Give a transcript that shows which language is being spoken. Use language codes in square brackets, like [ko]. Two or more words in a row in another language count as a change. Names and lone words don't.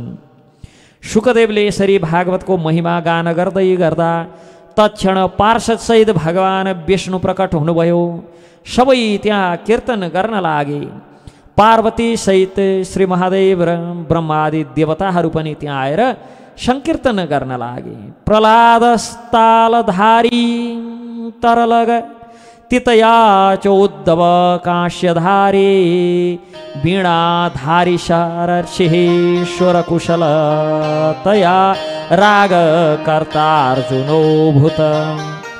[ne] शुकदेवले यसरी भागवतको महिमा गान गर्दै गर्दा तत्क्षण पार्षदसहित भगवान् विष्णु प्रकट हुनुभयो। सबै त्यहाँ कीर्तन गर्न लागे। पार्वती सहित श्री महादेव र ब्रह्मादि देवताहरू पनि त्यहाँ आएर संकीर्तन गर्न लागे। [sa] प्रहलादस्तालधारी तरलग तितया चोद्धव काश्यधारी वीणाधारी शरर्षिः कुशल तया राग कर्ता अर्जुनो भूत।